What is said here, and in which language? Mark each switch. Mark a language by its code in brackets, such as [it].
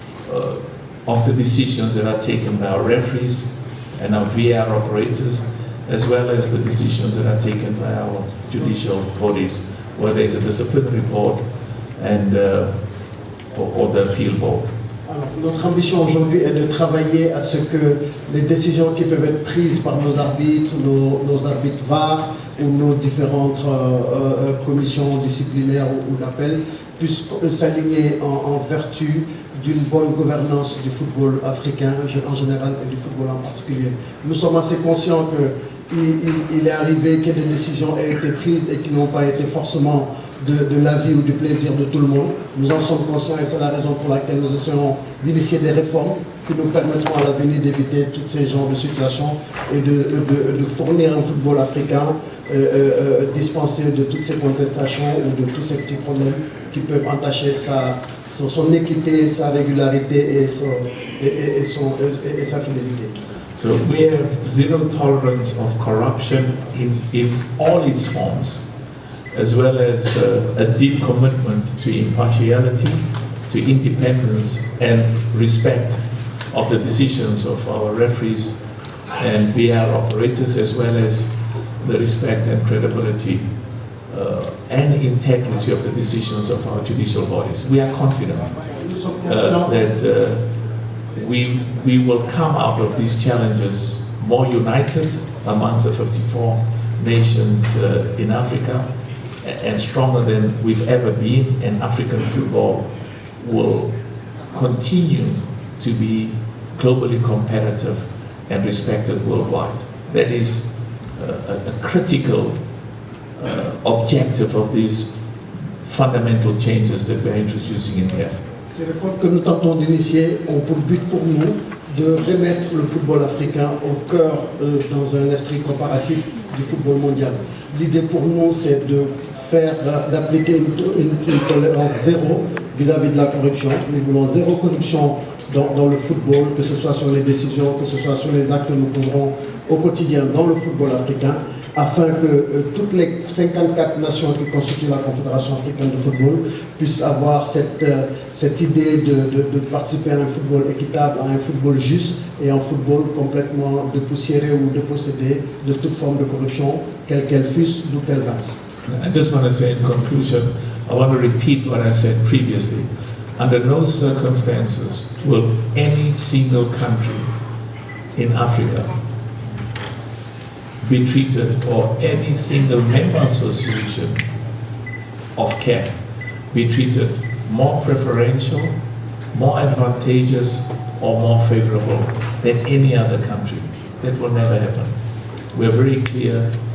[en] of the decisions that are taken by our referees and our VAR operators, as well as the decisions that are taken by our judicial bodies, whether it's a disciplinary board and or the appeal board. [fr] Alors, notre ambition aujourd'hui est de travailler à ce que les décisions qui peuvent être prises par nos arbitres, nos arbitres VAR ou nos différentes commissions disciplinaires ou d'appel puissent s'aligner en vertu d'une bonne gouvernance du football africain en général et du football en particulier. Nous sommes assez conscients qu'il est arrivé que des décisions aient été prises et qui n'ont pas été forcément de l'avis ou du plaisir de tout le monde. Nous en sommes conscients et c'est la raison pour laquelle nous essayons d'initier des réformes qui nous permettront à l'avenir d'éviter tous ces genres de situations et de fournir un football africain dispensé de toutes ces contestations ou de tous ces petits problèmes qui peuvent entacher son équité, sa régularité et sa fidélité. [en] So we have zero tolerance of corruption in all its forms, as well as a deep commitment to impartiality, to independence and respect of the decisions of our referees and VR operators, as well as the respect and credibility and integrity of the decisions of our judicial bodies. We are confident that we will come out of these challenges more united amongst the 54 nations in Africa and stronger than we've ever been, and African football will continue to be globally competitive and respected worldwide. That is a critical objective of these fundamental changes that we're introducing in CAF. [fr] Ces réformes que nous tentons d'initier ont pour but pour nous de remettre le football africain au cœur, dans un esprit comparatif du football mondial. L'idée pour nous, c'est d'appliquer une tolérance zéro vis-à-vis de la corruption. Nous voulons zéro corruption dans le football, que ce soit sur les décisions, que ce soit sur les actes que nous poserons au quotidien dans le football africain, afin que toutes les 54 nations qui constituent la Confédération africaine de football puissent avoir cette idée de participer à un football équitable, à un football juste et un football complètement dépoussiéré ou dépossédé de toute forme de corruption, quelle qu'elle fût, d'où qu'elle vinsse. [en] I just want to say in conclusion, I want to repeat what I said previously. Under no circumstances will any single country in Africa be treated, or any single member association of CAF be treated more preferential, more advantageous, or more favorable than any other country. That will never happen. We're very clear.